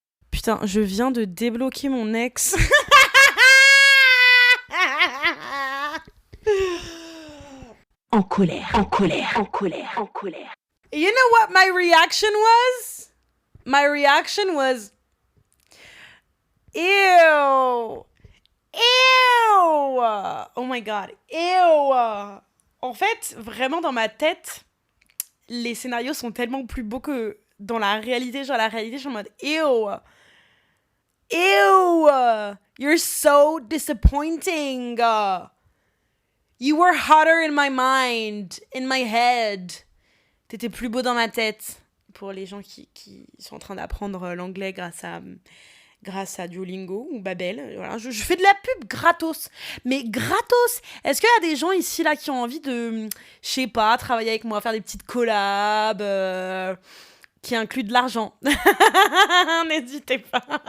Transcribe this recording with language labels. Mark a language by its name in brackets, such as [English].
[French] Putain, je viens de débloquer mon ex. En colère, en colère, en colère, en colère. [English] You know what my reaction was? My reaction was... Ew! Ew! Oh my god, ew! [French] En fait, vraiment dans ma tête, les scénarios sont tellement plus beaux que dans la réalité. Genre la réalité, je suis en mode ew! Ew! [English] You're so disappointing! You were hotter in my mind, in my head. [French] T'étais plus beau dans ma tête. Pour les gens qui sont en train d'apprendre l'anglais grâce à Duolingo ou Babel. Voilà, je fais de la pub gratos. Mais gratos! Est-ce qu'il y a des gens ici là qui ont envie de, je sais pas, travailler avec moi, faire des petites collabs qui incluent de l'argent? N'hésitez pas.